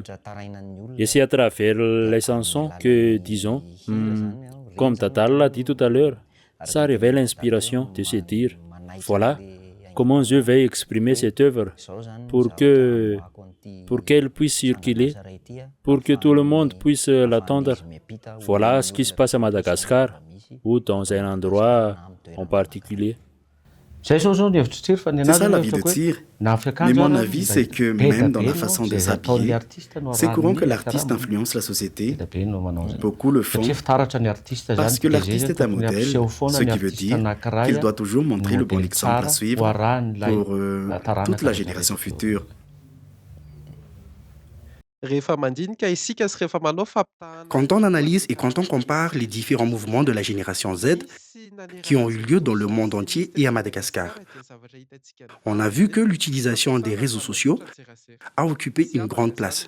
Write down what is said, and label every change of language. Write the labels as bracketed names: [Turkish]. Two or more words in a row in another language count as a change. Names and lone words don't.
[French] Et c'est à travers les chansons que, disons, comme Tatal l'a dit tout à l'heure, ça révèle l'inspiration de se dire, voilà comment je vais exprimer cette œuvre pour qu'elle puisse circuler, pour que tout le monde puisse l'attendre. Voilà ce qui se passe à Madagascar ou dans un endroit en particulier. [Malagasy] Zay zao zao ny hevitry Tsir fa ny [French] C'est ça [Malagasy] anazy [French] la [Malagasy] ny [French] vie de [Malagasy] hevitako hoe Tir. na [French] Mais [Malagasy] fiakanjo [French] mon [Malagasy] ary [French] avis, [Malagasy] mba [French] c'est que [Malagasy] be [French] même [Malagasy] da [French] dans [Malagasy] be [French] la [Malagasy] no [French] façon de [Malagasy] zay ataon'ny [French] s'habiller, [Malagasy] artiste no [French] c'est courant que [Malagasy] arahan'ny [French] l'artiste [Malagasy] karama. [French] influence la société. [Malagasy] Be da be no manao zay. [French] Beaucoup le font [Malagasy] Satria fitaratra ny artiste [French] parce [Malagasy] zany [French] que [Malagasy] dia zay [French] l'artiste [Malagasy] zany [French] est un [Malagasy] tokony [French] modèle, [Malagasy] ampiseho foana [French] ce [Malagasy] ny [French] qui veut [Malagasy] artiste [French] dire [Malagasy] anankiray [French] qu'il doit toujours montrer le bon modèle exemple à [Malagasy] tsara [French] suivre [Malagasy] ho arahan'ilay [French] pour toute la génération future. Quand on analyse et quand on compare les différents mouvements de la génération Z qui ont eu lieu dans le monde entier et à Madagascar, on a vu que l'utilisation des réseaux sociaux a occupé une grande place.